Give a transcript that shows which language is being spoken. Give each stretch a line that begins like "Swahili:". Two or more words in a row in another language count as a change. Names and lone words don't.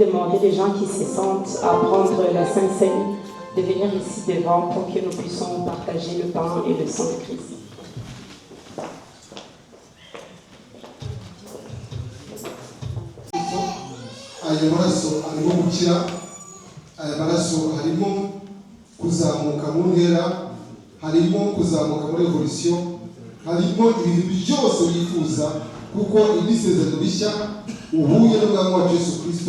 French: demander aux gens qui se sentent à prendre la Sainte Seine de venir ici devant pour que nous puissions partager le pain et le sang de Christ.
Kinyarwanda: Aya maraso arimo gukira, aya maraso harimo kuzamuka mu ntera, harimo kuzamuka muri evolution, harimo ibintu byose wifuza, kuko ibisezerano bishya uhuye n'umwami wa Yesu Kristo.